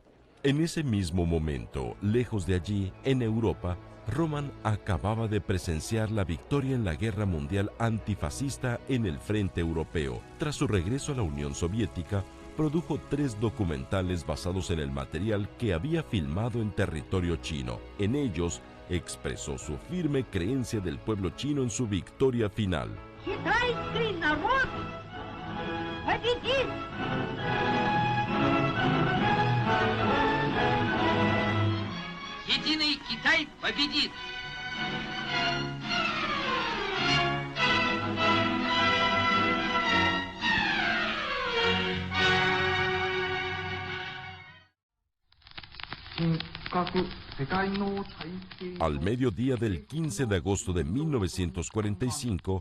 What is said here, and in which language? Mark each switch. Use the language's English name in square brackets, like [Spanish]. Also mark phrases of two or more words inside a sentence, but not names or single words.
[Spanish] En ese mismo momento, lejos de allí, en Europa, Roman acababa de presenciar la victoria en la Guerra Mundial Antifascista en el frente europeo. Tras su regreso a la Unión Soviética, produjo 3 documentales basados en el material que había filmado en territorio chino. En ellos, expresó su firme creencia del pueblo chino en su victoria final. [Russian] Китайский народ победит! Единый Китай победит! [Spanish] Al mediodía del 15 de agosto de 1945,